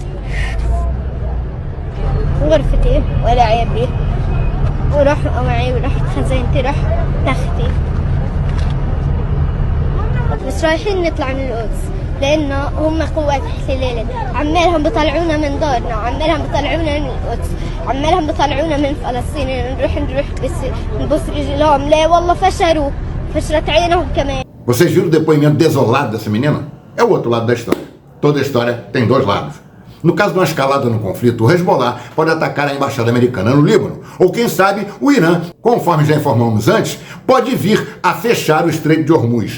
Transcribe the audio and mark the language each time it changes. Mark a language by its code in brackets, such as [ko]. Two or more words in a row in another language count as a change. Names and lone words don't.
[ar] غرفتي ولا عيبي ورحوا معي ورحت خزينتي رحت تختي بس رايحين نطلع من القدس لأنه هم قوات احتلال عمالهم بيطلعونا من دارنا وعمالهم بيطلعونا من القدس عمالهم بيطلعونا من فلسطين نروح بس نبص رجلهم لا والله فشلت عينهم كمان. [pt] Vocês viram o depoimento desolado dessa menina? É o outro lado da história. Toda história tem dois lados. No caso de uma escalada no conflito, o Hezbollah pode atacar a embaixada americana no Líbano. Ou quem sabe o Irã, conforme já informamos antes, pode vir a fechar o Estreito de Hormuz.